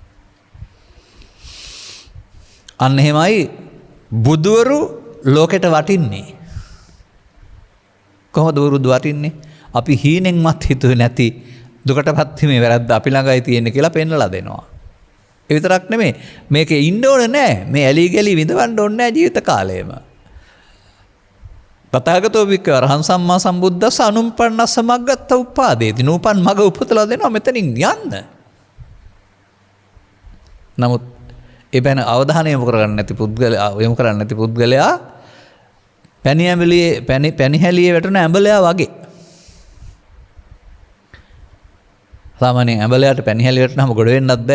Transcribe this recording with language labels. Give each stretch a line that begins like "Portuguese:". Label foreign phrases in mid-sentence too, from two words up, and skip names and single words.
Sinhala: අන්න එහෙමයි බුදුවරු ලෝකෙට වටින්නේ. කොහොමද බුදුරු වටින්නේ? අපි හීනෙන්වත් හිතුවේ නැති දුකටපත් මේ වැරද්ද අපි ළඟයි තියෙන්නේ කියලා පෙන්වලා දෙනවා. ඒ විතරක් නෙමෙයි මේකේ ඉන්න ඕනේ නැහැ. මේ ඇලි ගලි විඳවන්න ඕනේ නැහැ ජීවිත කාලයම.
Pali: තථාගතෝ වික්ඛ අරහං සම්මා සම්බුද්දස්ස අනුප්පන්නස්ස මග්ගත්ත උපාදේති.
Sinhala: නූපන් මග උපතලා දෙනවා මෙතනින් යන්න. නමුත් ඒ බැන අවධානය යොමු කරගන්න නැති පුද්ගලයා පැණිහැලියේ වැටෙන ඇඹලයා වගේ. සාමාන්‍යයෙන් ඇඹලයාට පැණිහැලිය වැටෙනම ගොඩ වෙන්නත් බෑ.